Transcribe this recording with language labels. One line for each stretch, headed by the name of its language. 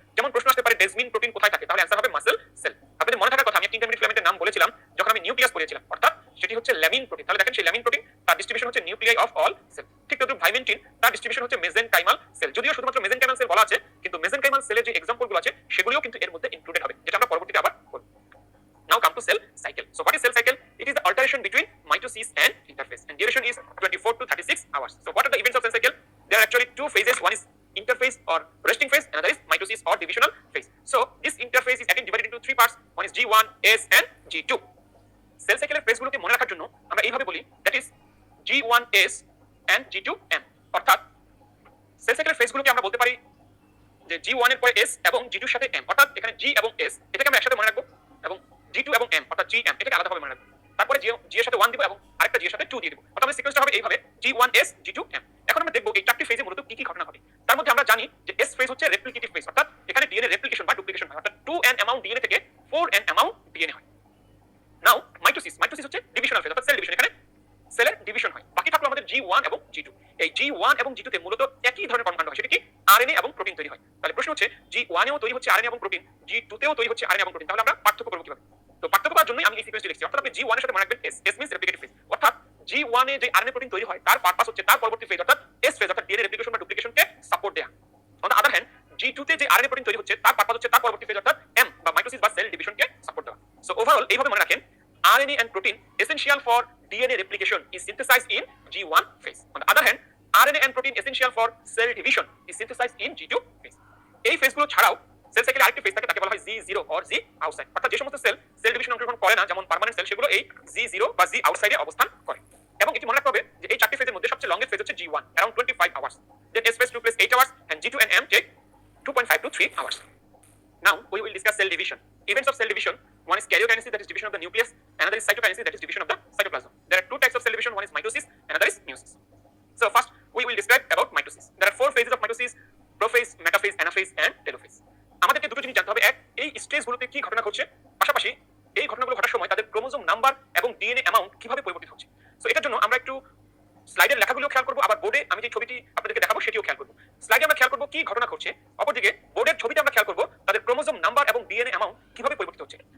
Bangla: যেমন প্রশ্ন আসতে পারে ডেসমিন প্রোটিন কোথায় থাকে, তাহলে অ্যান্সার হবে মাসল সেল। আপনাদের মনে থাকার কথা, আমি একটা ইন্টারমিডিয়েট ফিলামেন্টের নাম বলেছিলাম যখন আমি নিউক্লিয়াস পড়িয়েছিলাম, অর্থাৎ সেটি হচ্ছে ল্যামিন প্রোটিন। তাহলে দেখেন সেই ল্যামিন প্রোটিন তার ডিস্ট্রিবিউশন হচ্ছে নিউক্লিয়াই অফ অল সেল। ঠিক তদ্রুপ ভাইমেন্টিন তার ডিস্ট্রিবিউশন হচ্ছে মেজেনকাইমাল সেল। যদিও শুধুমাত্র মেজেনকাইমাল সেল বলা আছে, কিন্তু মেজেনকাইমাল সেলের যে এক্সাম্পলগুলো আছে সেগুলিও কিন্তু এর মধ্যে ইনক্লুডেড হবে, যেটা আমরা পরবর্তীতে আবার করব।
English: Now come to cell cycle. So what is cell cycle? It is the alternation between mitosis and interphase, and duration is 24 to 36 hours. So what are the events of cell cycle? There are actually two phases. One is interphase or resting phase, another is mitosis or divisional phase. So this interphase is again divided into three parts. One is G1, S and G2.
Bangla: Cell cycle এর phase গুলোকে মনে রাখার জন্য আমরা এইভাবে বলি,
English: that is G1S and G2M.
Bangla: অর্থাৎ sell সাইকেলের ফেজ গুলোকে আমরা বলতে পারি যে G1 এর পরে S এবং G2 এর সাথে M। অর্থাৎ এখানে G এবং S এটাকে আমরা একসাথে মনে রাখবো, এবং G2 এবং M অর্থাৎ GM এটাকে আলাদাভাবে মনে রাখবো। তারপরে G এর সাথে 1 দিব এবং আরেকটা G এর সাথে 2 দিয়ে দিব। অর্থাৎ আমাদের সিকোয়েন্সটা হবে এইভাবে G1S G2M। এখন আমরা দেখব এই চারটি ফেজে মূলত কি কি ঘটনা ঘটে। তার মধ্যে আমরা জানি যে S ফেজ হচ্ছে রেপ্লিকেটিভ ফেজ, অর্থাৎ এখানে ডিএনএ রেপ্লিকেশন বা ডুপ্লিকেশন হয়, অর্থাৎ 2n অ্যামাউন্ট ডিএনএ থেকে 4n অ্যামাউন্ট ডিএনএ হয়। নাও মাইটোসিস হচ্ছে ডিভিশনাল ফেজ, অর্থাৎ সেল ডিভিশন। এখানে সেলের ডিভিশন হয়। বাকি থাকলো আমাদের G1 এবং G2। এই G1 এবং G2 তে মূলত একই ধরনের কর্মকাণ্ড হয়, সেটা কি আরএনএ এবং প্রোটিন তৈরি হয়। তাহলে প্রশ্ন হচ্ছে G1 এও তৈরি হচ্ছে আরএনএ এবং প্রোটিন, G2 তেও তৈরি হচ্ছে আরএনএ এবং প্রোটিন, তাহলে আমরা পার্থক্য করব কিভাবে? তো পার্থক্য করার জন্যই আমি এই সিকোয়েন্সটি লিখছি। অর্থাৎ আপনি G1 এর সাথে মনে রাখবেন S মিন্স রেপ্লিকেটিভ ফেজ, অর্থাৎ G1 এ যে আরএনএ প্রোটিন তৈরি হয় তার পারপাস হচ্ছে তার পরবর্তী ফেজ অর্থাৎ S ফেজ, অর্থাৎ ডিএনএ রেপ্লিকেশন বা ডুপ্লিকেশনকে সাপোর্ট দেয়া। On the other hand G2 তে যে আরএনএ প্রোটিন তৈরি হচ্ছে তার পারপাস হচ্ছে তার পরবর্তী ফেজ অর্থাৎ M বা মাইটোসিস বা সেল ডিভিশনকে সাপোর্ট দেওয়া। সো ওভারঅল এইভাবে মনে রাখেন,
English: RNA and protein essential for DNA replication is synthesized in G1 phase. On the other hand, RNA and protein essential for cell division is synthesized in G2 phase.
Bangla: এই ফেজগুলো ছাড়াও sell সাইকেলে আরেকটি phase থাকে, তাকে বলা হয় Z0 or Z outside। অর্থাৎ যে সমস্ত সেল ডিভিশন অংশগ্রহণ করে না, যেমন পার্মানেন্ট সেল, সেগুলো এই Z0 বা Z outside এ অবস্থান করে। এবং এটি মনে রাখতে হবে যে এই চারটি ফেজের মধ্যে সবচেয়ে লংগেস্ট ফেজ হচ্ছে
English: G1 around 25 hours, then S phase 2 plus 8 hours and G2 and M take 2.5 to 3 hours. Now we will discuss cell division. Events of cell division: one is karyokinesis, that is division of the nucleus; another is cytokinesis, that is division of the cytoplasm. There are two types of cell division, one is mitosis, another is meiosis. So first we will describe about mitosis. There are four phases of mitosis: prophase, metaphase, anaphase and telophase.
Bangla: আমাদেরকে দুটো জিনিস জানতে হবে, এক, এই স্টেজগুলোতে কি ঘটনা ঘটছে, পাশাপাশি এই ঘটনাগুলো ঘটার সময় তাদের ক্রোমোজোম নাম্বার এবং ডিএনএ অ্যামাউন্ট কিভাবে পরিবর্তিত হচ্ছে। সো এটার জন্য আমরা একটু স্লাইডের লেখাগুলো খেয়াল করব, আবার বোর্ডে আমি যে ছবিটি আপনাদেরকে দেখাবো সেটিও খেয়াল করব। স্লাইডে আমরা খেয়াল করব কি ঘটনা ঘটছে, অপরদিকে বোর্ডের ছবিতে আমরা খেয়াল করব তাদের ক্রোমোজোম নাম্বার এবং ডিএনএ অ্যামাউন্ট কিভাবে পরিবর্তিত হচ্ছে।